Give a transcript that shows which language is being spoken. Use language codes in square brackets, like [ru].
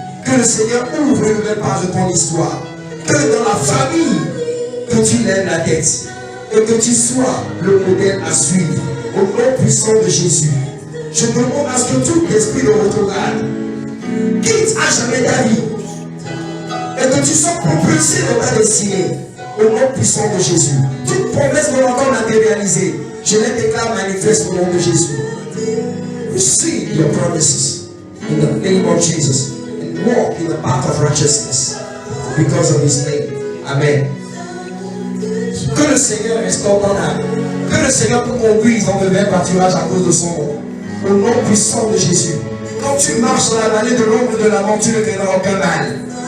[fr] Que le Seigneur ouvre une nouvelle page de ton histoire. Que dans la famille, que tu lèves la tête et que tu sois le modèle à suivre au nom puissant de Jésus. Je demande à ce que tout esprit de rétrograde quitte à jamais ta vie et que tu sois propulsé dans ta destinée au nom puissant de Jésus. Toute promesse non encore matérialisée, je les déclare manifeste au nom de Jésus. [en] Receive your promises in the name of Jesus and walk in the path of righteousness because of His name. [fr] Amen. Que le Seigneur restaure ton âme. Que le Seigneur te conduise dans de verts pâturages à cause de son nom. Au nom puissant de Jésus. Quand tu marches dans la vallée de l'ombre de la mort, tu ne craindras aucun mal.